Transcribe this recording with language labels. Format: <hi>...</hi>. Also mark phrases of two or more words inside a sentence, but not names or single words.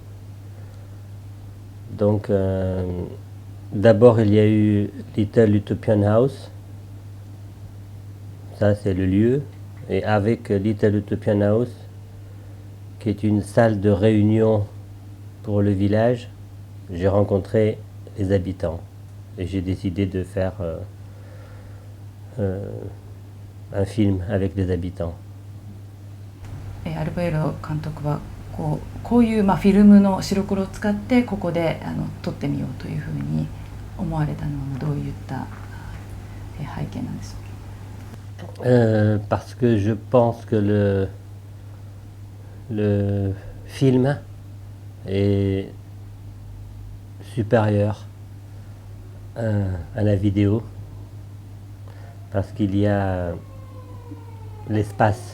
<fr>Donc d'abord il y a eu Little Utopian House, ça c'est le lieu, et avec Little Utopian House, qui est une salle de réunion pour le village, j'ai rencontré les habitants et j'ai décidé de faire un film avec les habitants.</fr> <ja>アルベイロ監督はこういうフィルムの白黒を使ってここで撮ってみようというふうに思われたのはどういった背景なんでしょうか。</ja> <fr>Parce que je pense que le film est supérieur à la vidéo, parce qu'il y a l'espace.</fr>